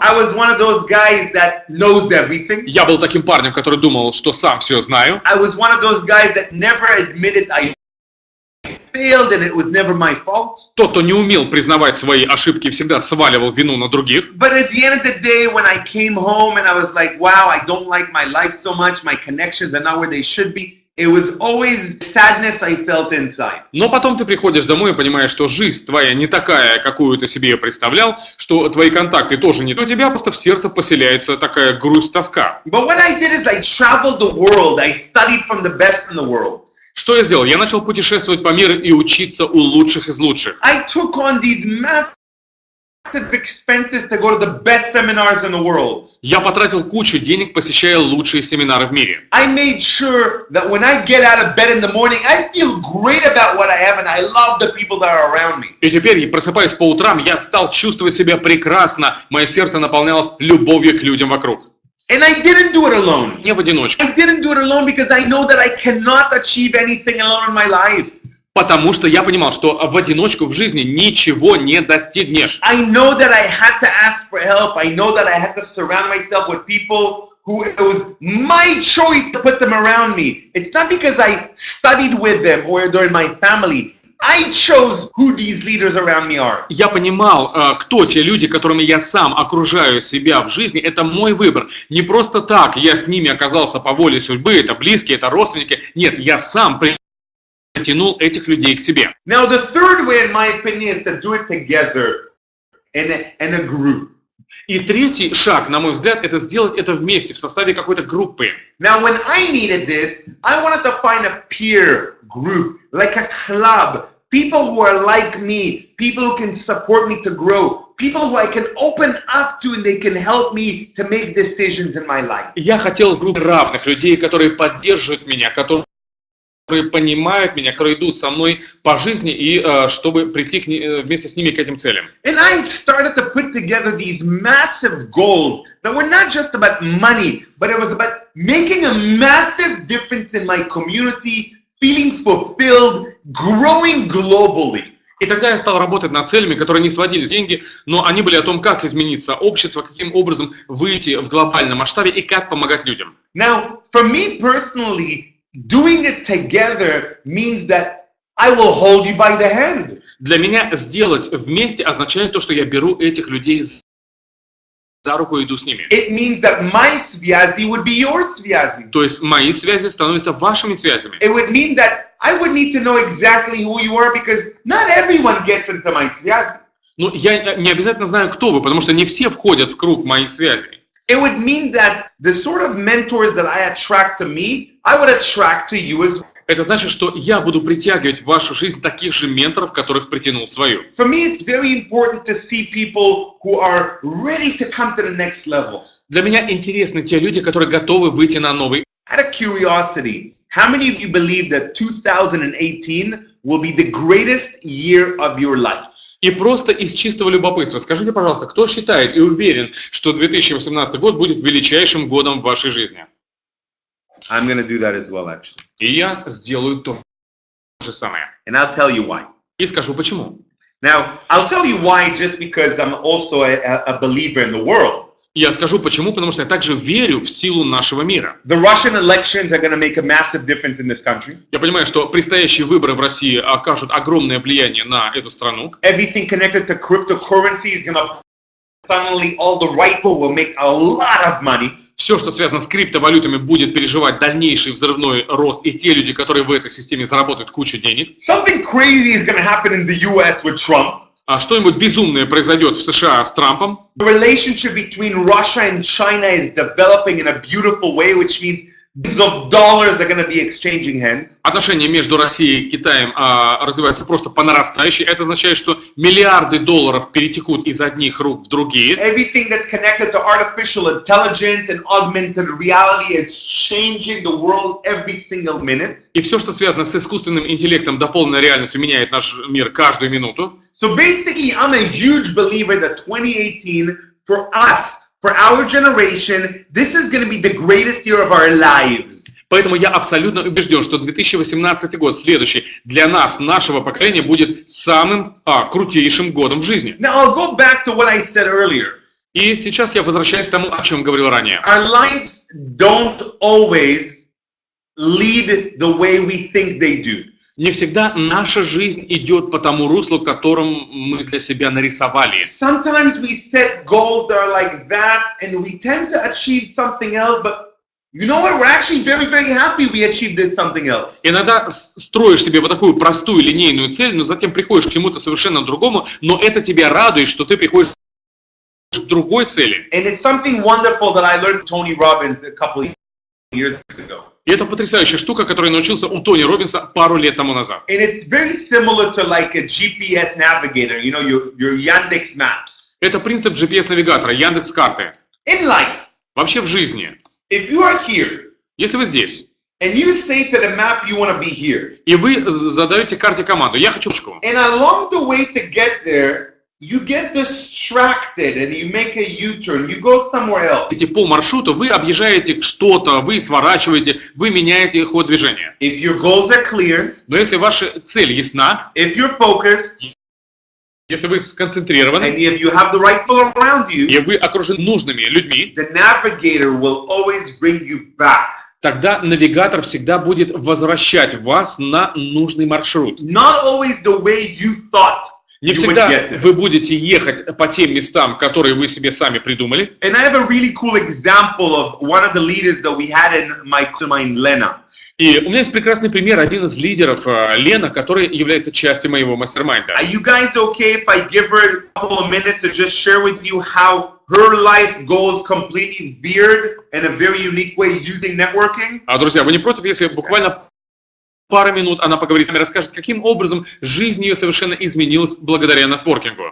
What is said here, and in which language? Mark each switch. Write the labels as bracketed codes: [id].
[en] I was one of those guys that knows everything. [ru] Я был таким парнем, который думал, что сам все знаю. [en] I was one of those guys that never admitted I failed and it was never my fault. [ru] Тот, кто не умел признавать свои ошибки, всегда сваливал вину на других. [en] But at the end of the day, when I came home and I was like, wow, I don't like my life so much, my connections are not where they should be, it was always sadness I felt inside. [ru] Но потом ты приходишь домой и понимаешь, что жизнь твоя не такая, какую ты себе представлял, что твои контакты тоже не то, у тебя просто в сердце поселяется такая грусть, тоска. [en] But what I did is I traveled the world. I studied from the best in the world. [ru] Что я сделал? Я начал путешествовать по миру и учиться у лучших из лучших. [en] I took on these massive expenses to go to the best seminars in the world. [ru] Я потратил кучу денег, посещая лучшие семинары в мире. [en] I made sure that when I get out of bed in the morning, I feel great about what I have and I love the people that are around me. [ru] И теперь, просыпаясь по утрам, я стал чувствовать себя прекрасно. Мое сердце наполнялось любовью к людям вокруг. [en] And I didn't do it alone. [ru] Не в одиночку. [en] I didn't do it alone because I know that I cannot achieve anything alone in my life. [ru] Потому что я понимал, что в одиночку в жизни ничего не достигнешь. [en] I know that I had to ask for help. I know that I had to surround myself with people who it was my choice to put them around me. It's not because I studied with them or they're in my family. I chose who these leaders around me are. [ru] Я понимал, кто те люди, которыми я сам окружаю себя в жизни. Это мой выбор. Не просто так я с ними оказался по воле судьбы. Это близкие, это родственники. Нет, я сам притянул этих людей к себе. [en] Now the third way, in my opinion, is to do it together in a group. [ru] И третий шаг, на мой взгляд, это сделать это вместе, в составе какой-то группы. [en] Now when I needed this, I wanted to find a peer group, like a club, people who are like me, people who can support me to grow, people who I can open up to and they can help me to make decisions in my life. [ru] Я хотел группы равных людей, которые поддерживают меня, которые понимают меня, которые идут со мной по жизни, и чтобы прийти вместе с ними к этим целям. [en] And I started to put together these massive goals that were not just about money, but it was about making a massive difference in my community, feeling fulfilled, growing globally. [ru] И тогда я стал работать над целями, которые не сводились в деньги, но они были о том, как изменить сообщество, каким образом выйти в глобальном масштабе и как помогать людям. [en] Now, for me personally, doing it together means that I will hold you by the hand. [ru] Для меня сделать вместе означает то, что я беру этих людей за руку и иду с ними. [en] It means that my [ru] связи [en] would be your [ru] связи. То есть мои связи становятся вашими связями. [en] It would mean that I would need to know exactly who you are because not everyone gets into my [ru] связи. Ну, я не обязательно знаю, кто вы, потому что не все входят в круг моих связей. [en] It would mean that the sort of mentors that I attract to me, I would attract to you as well. [ru] Это значит, что я буду притягивать в вашу жизнь таких же менторов, которых притянул в свою. [en] For me, it's very important to see people who are ready to come to the next level. [ru] Для меня интересны те люди, которые готовы выйти на новый. [en] Out of curiosity, how many of you believe that 2018 will be the greatest year of your life? [ru] И просто из чистого любопытства, скажите, пожалуйста, кто считает и уверен, что 2018 год будет величайшим годом в вашей жизни? [en] I'm going to do that as well, actually. [ru] И я сделаю то же самое. [en] And I'll tell you why. [ru] И скажу почему. [en] Now, I'll tell you why, just because I'm also a believer in the world. [ru] Я скажу почему, потому что я также верю в силу нашего мира. [en] The Russian elections are going to make a massive difference in this country. [ru] Я понимаю, что предстоящие выборы в России окажут огромное влияние на эту страну. [en] Everything connected to cryptocurrency is going to suddenly all the right people will make a lot of money. [ru] Все, что связано с криптовалютами, будет переживать дальнейший взрывной рост, и те люди, которые в этой системе заработают кучу денег. [en] Something crazy is going to happen in the US with Trump. [ru] А что-нибудь безумное произойдет в США с Трампом. [en] The relationship between Russia and China is developing in a beautiful way, which means billions of dollars are going to be exchanging hands. [ru] Отношения между Россией и Китаем развиваются просто по нарастающей. Это означает, что миллиарды долларов перетекут из одних рук в другие. [en] Everything that's connected to artificial intelligence and augmented reality is changing the world every single minute. [ru] И все, что связано с искусственным интеллектом, дополненной реальностью, меняет наш мир каждую минуту. [en] So basically, I'm a huge believer that 2018 for us, for our generation, this is going to be the greatest year of our lives. [ru] Поэтому я абсолютно убежден, что 2018 год, следующий, для нас, нашего поколения, будет самым крутейшим годом в жизни. [en] Now I'll go back to what I said earlier. [ru] И сейчас я возвращаюсь к тому, о чем говорил ранее. [en] Our lives don't always lead the way we think they do. [ru] Не всегда наша жизнь идет по тому руслу, которым мы для себя нарисовали. [en] Sometimes we set goals that are like that, and we tend to achieve something else, but you know what? We're actually very, very happy we achieved this something else. [ru] Иногда строишь себе вот такую простую линейную цель, но затем приходишь к чему-то совершенно другому, но это тебя радует, что ты приходишь к другой цели. [en] And it's something wonderful that I learned from Tony Robbins a couple of years ago. [ru] И это потрясающая штука, которой я научился у Тони Роббинса пару лет тому назад. [en] And it's very similar to like a GPS navigator, you know, your Yandex Maps. [ru] Это принцип GPS-навигатора, Яндекс.Карты. [en] In life, [ru] Вообще в жизни, [en] if you are here [ru] если вы здесь, [en] and you say to the map you want to be here, [ru] и вы задаете карте команду, я хочу точку. [en] and along the way to get there, you get distracted and you make a U-turn, you go somewhere else. [ru] По маршруту вы объезжаете что-то, вы сворачиваете, вы меняете ход движения. [en] If your goals are clear, [ru] Но если ваша цель ясна, [en] if you're focused, [ru] если вы сконцентрированы, [en] and if you have the right people around you, [ru] и вы окружены нужными людьми, [en] the navigator will always bring you back. [ru] тогда навигатор всегда будет возвращать вас на нужный маршрут. [en] Not always the way you thought. [ru] Не всегда вы будете ехать по тем местам, которые вы себе сами придумали. [en] And I have a really cool example of one of the leaders that we had in my mastermind, Lena. [ru] И у меня есть прекрасный пример, один из лидеров, Лена, который является частью моего мастер-майнда. [en] Are you guys okay if I give her a couple of minutes to just share with you how her life goes completely veered in a very unique way using networking? [ru] Друзья, вы не против, если буквально пару минут она поговорит с вами, расскажет, каким образом жизнь ее совершенно изменилась благодаря нетворкингу?